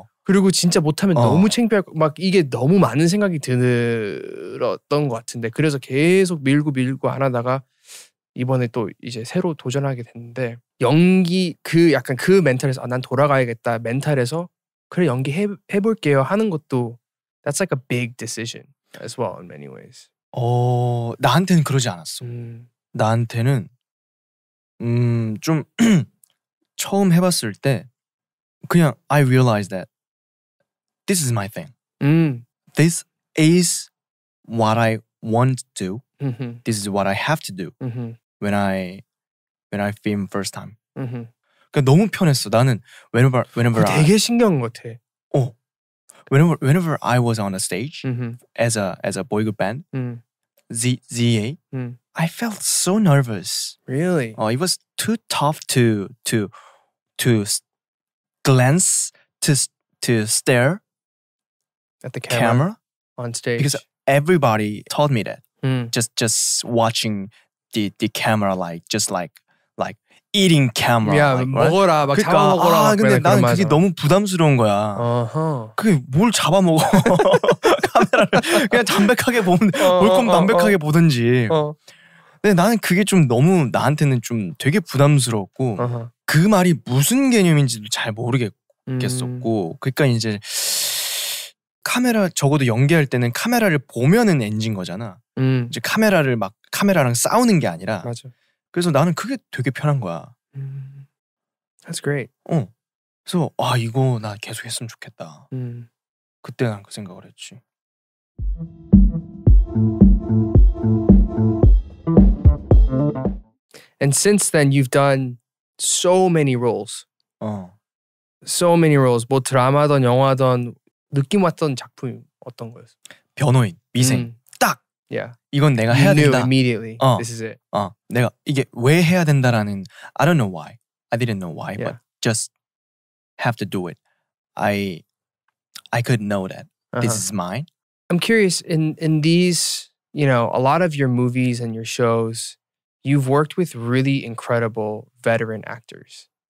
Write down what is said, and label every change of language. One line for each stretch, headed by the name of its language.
Korean: 그리고 진짜 못하면 너무 창피할 막 이게 너무 많은 생각이 들었던 것 같은데 그래서 계속 밀고 안 하다가 이번에 또 이제 새로 도전하게 됐는데 연기 그 약간 그 멘탈에서 난 돌아가야겠다 멘탈에서 그래 연기 해볼게요 하는 것도
English: that's like a big decision as well in many ways.
Korean: 나한테는 그러지 않았어. 나한테는 좀 처음 해봤을 때 그냥
English: I realized that this is my thing. This is what I want to do. This is what I have to do when I film first time.
Korean: 그러니까 너무 편했어. 나는
English: whenever
Korean: 되게 신기한 것 같아.
English: whenever I was on a stage as a boy group band, ZA, I felt so nervous. Really? It was too tough to glance to stare at the camera on stage because everybody told me that. Just watching the camera like eating camera.
Korean: 야,
English: like,
Korean: 먹어라, 막 잡아먹어라. 근데 나는 그게 너무 부담스러운 거야. 그게 뭘 잡아먹어. 카메라를 그냥 담백하게 볼 거면 담백하게 보든지. 근데 나는 그게 좀 너무 나한테는 좀 되게 부담스러웠고 그 말이 무슨 개념인지도 잘 모르겠었고 그러니까 이제 카메라 적어도 연기할 때는 카메라를 보면은 NG인 거잖아. 이제 카메라랑 싸우는 게 아니라. 맞아. 그래서 나는 그게 되게 편한 거야.
English: That's great.
Korean: 그래서 이거 나 계속 했으면 좋겠다. 그때 난 그 생각을 했지.
English: And since then you've done so many roles. So many roles.
Korean: 뭐 드라마든 영화든 느낌 왔던 작품이 어떤 거였어? 변호인, 미생. 딱!
English: Yeah.
Korean: 이건 내가 해야 된다.
English: Immediately. This is it.
Korean: 내가 이게 왜 해야 된다라는
English: I don't know why. I didn't know why, but just have to do it. I could know that this is mine. I'm curious in these, a lot of your movies and your shows, you've worked with really incredible veteran actors.